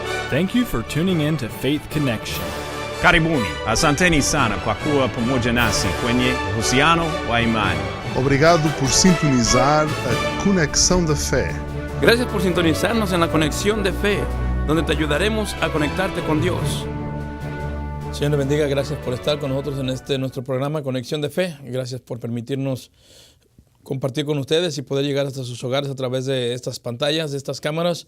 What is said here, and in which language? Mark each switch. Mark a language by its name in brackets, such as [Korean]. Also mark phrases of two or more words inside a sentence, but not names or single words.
[English] Thank you for tuning in to Faith Connection. [Swahili] Karibuni, asanteni sana kwa kuwa pamoja nasi kwenye uhusiano wa imani. [Portuguese] Obrigado por sintonizar a Conexão da Fé. [Spanish] Gracias por sintonizarnos en la Conexión de Fe, donde te ayudaremos a conectarte con Dios. Señor le bendiga, gracias por estar con nosotros en nuestro programa Conexión de Fe. Gracias por permitirnos compartir con ustedes y poder llegar hasta sus hogares a través de estas pantallas, de estas cámaras.